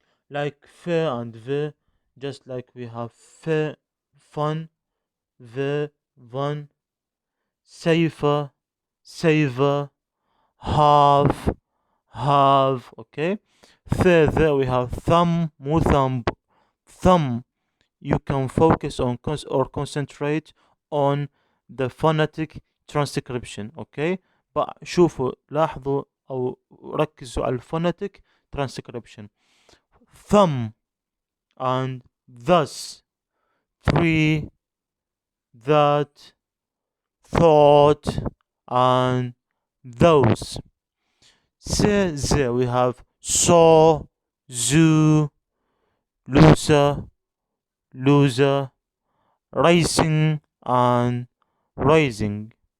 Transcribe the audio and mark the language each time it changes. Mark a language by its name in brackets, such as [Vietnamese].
[English] Like f and v, just like we have f, fun, v, von, safer, saver, have, okay. There we have thumb, مو thumb, thumb. You can focus on or concentrate on the phonetic transcription, okay. [Arabic] شوفوا لاحظوا أو ركزوا على الphonetic transcription. [English] Thumb and thus, three, that, thought, and those. There we have saw, zoo, loser, loser, racing, and rising.